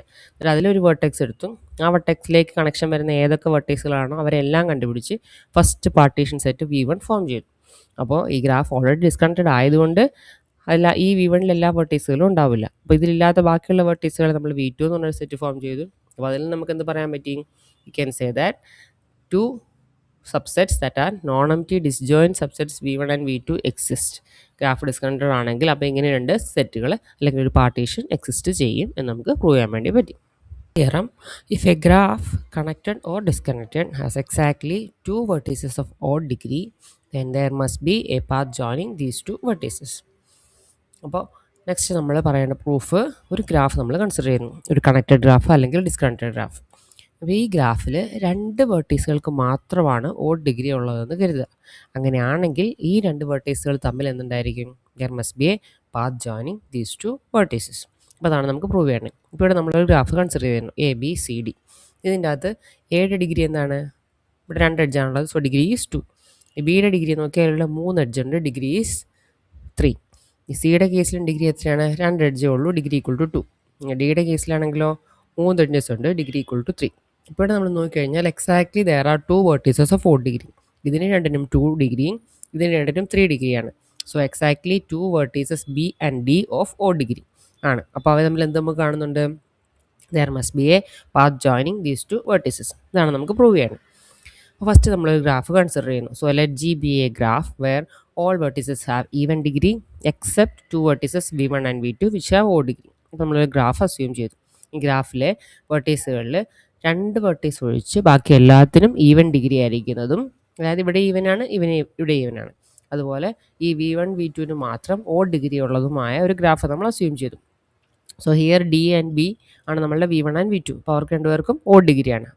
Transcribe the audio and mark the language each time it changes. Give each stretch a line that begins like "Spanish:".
Malayalam: എന്നിട്ട് അതിലൊരു വെർട്ടെക്സ് എടുത്തു, ആ വെർട്ടെക്സിലേക്ക് കണക്ഷൻ വരുന്ന ഏതൊക്കെ വെർട്ടെക്സുകളാണോ അവരെല്ലാം കണ്ടുപിടിച്ച് first partition set V1 form ചെയ്തു. അപ്പോൾ ഈ ഗ്രാഫ് ഓൾറെഡി ഡിസ്കണക്റ്റഡ് ആയതുകൊണ്ട് ഈ V1ൽ എല്ലാ വെർട്ടീസുകളും ഉണ്ടാവില്ല. അപ്പോൾ ഇതിലില്ലാത്ത ബാക്കിയുള്ള വെർട്ടീസുകൾ നമ്മൾ V2 എന്ന് പറഞ്ഞൊരു സെറ്റ് ഫോം ചെയ്തു. അപ്പോൾ അതിൽ നമുക്ക് എന്ത് പറയാൻ പറ്റി?
English: You can say that 2 subsets that are non-empty disjoint subsets V1 and V2 exist.
Malayalam: Graph disconnected ആണെങ്കിൽ അപ്പോൾ ഇങ്ങനെ 2 സെറ്റുകൾ അല്ലെങ്കിൽ ഒരു പാർട്ടീഷൻ എക്സിസ്റ്റ് ചെയ്യും എന്ന് നമുക്ക് പ്രൂവ് ചെയ്യാൻ വേണ്ടി പറ്റി.
English: Theorem: if a graph connected or disconnected has exactly 2 vertices of odd degree, then there must be a path joining these 2 vertices.
Malayalam: അപ്പോൾ നെക്സ്റ്റ് നമ്മൾ പറയേണ്ട പ്രൂഫ്, ഒരു ഗ്രാഫ് നമ്മൾ കൺസിഡർ ചെയ്യുന്നു, ഒരു കണക്റ്റഡ് ഗ്രാഫ് അല്ലെങ്കിൽ ഡിസ്കണക്റ്റഡ് ഗ്രാഫ്. അപ്പോൾ ഈ ഗ്രാഫിൽ 2 വെർട്ടീസുകൾക്ക് മാത്രമാണ് ഓഡ് ഡിഗ്രി ഉള്ളതെന്ന് കരുതുക. അങ്ങനെയാണെങ്കിൽ ഈ 2 വെർട്ടീസുകൾ തമ്മിൽ എന്തുണ്ടായിരിക്കും?
English: There must be a path joining these 2 vertices.
Malayalam: അപ്പോൾ അതാണ് നമുക്ക് പ്രൂവ് ചെയ്യണത്. ഇപ്പോൾ ഇവിടെ നമ്മളൊരു ഗ്രാഫ് കൺസിഡർ ചെയ്യുന്നു, ABCD. ഇതിൻ്റെ അകത്ത് Aയുടെ ഡിഗ്രി എന്താണ്? ഇവിടെ 2 എഡ്ജാണുള്ളത്, സോ ഡിഗ്രി ഈസ് 2. ബിയുടെ ഡിഗ്രി നോക്കിയാൽ ഇവിടെ 3 എഡ്ജ് ഉണ്ട്, ഡിഗ്രി ഈസ് 3. ഈ സിയുടെ കേസിലും ഡിഗ്രി എത്രയാണ്? 2 എഡ്ജേ ഉള്ളൂ, ഡിഗ്രി ഈക്വൽ ടു 2. ഡിയുടെ കേസിലാണെങ്കിലോ 3 എഡ്ജസ് ഉണ്ട്, ഡിഗ്രി ഈക്വൽ ടു 3. ഇപ്പോൾ നമ്മൾ നോക്കിക്കഴിഞ്ഞാൽ
English: Exactly there are 2 vertices of 4 degree.
Malayalam: ഇതിന് രണ്ടിനും 2 ഡിഗ്രിയും ഇതിന് രണ്ടിനും 3 ഡിഗ്രിയാണ്. So exactly 2 vertices B and D of oh degree ആണ്. അപ്പോൾ അവ തമ്മിൽ എന്ത് നമുക്ക് കാണുന്നുണ്ട്?
English: There must be a path joining these 2 vertices.
Malayalam: ഇതാണ് നമുക്ക് പ്രൂവ് ചെയ്യണം. അപ്പോൾ ഫസ്റ്റ് നമ്മളൊരു ഗ്രാഫ് കൺസിഡർ ചെയ്യുന്നു.
English: So let G be a graph where all vertices have even degree except 2 vertices V1 and V2 which have odd degree.
Malayalam: അപ്പോൾ നമ്മളൊരു graph assume ചെയ്തു. ഈ ഗ്രാഫിലെ വെർട്ടീസുകളിൽ 2 വെർട്ടീസ് ഒഴിച്ച് ബാക്കി എല്ലാത്തിനും ഈവൻ ഡിഗ്രി ആയിരിക്കുന്നതും, അതായത് ഇവിടെ ഈവൻ ആണ്, ഇവിടെ ഈവൻ ആണ്. അതുപോലെ ഈ V1 V2 മാത്രം ഓഡ് ഡിഗ്രി ഉള്ളതുമായ ഒരു ഗ്രാഫ് നമ്മൾ അസ്യൂം ചെയ്തു. So here D and B ആണ് നമ്മളുടെ V1 ആൻഡ് V2. അപ്പോൾ അവർക്ക് രണ്ടുപേർക്കും ഓഡ് ഡിഗ്രിയാണ്.